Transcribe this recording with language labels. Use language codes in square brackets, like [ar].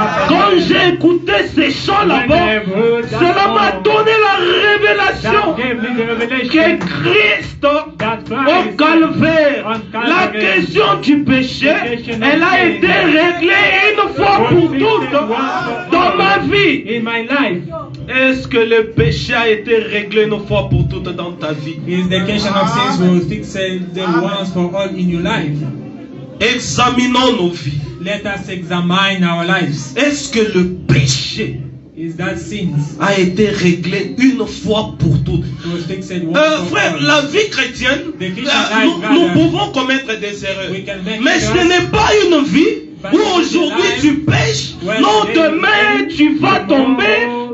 [fr] Quand j'ai écouté ces chants là-bas, cela m'a donné la révélation que Christ au calvaire, la question du péché, elle a été réglée une fois pour toutes dans ma vie. Est-ce que le péché a été réglé une fois pour toutes dans ta vie? [en] Is the question of sins will fix the once for all in your life? [fr] Examinons nos vies. [en] Let us examine our lives. [fr] Est-ce que le péché a été réglé une fois pour toutes? Frère, la vie chrétienne, nous pouvons commettre des erreurs. Mais ce n'est pas une vie où aujourd'hui tu pêches, non, demain tu vas tomber.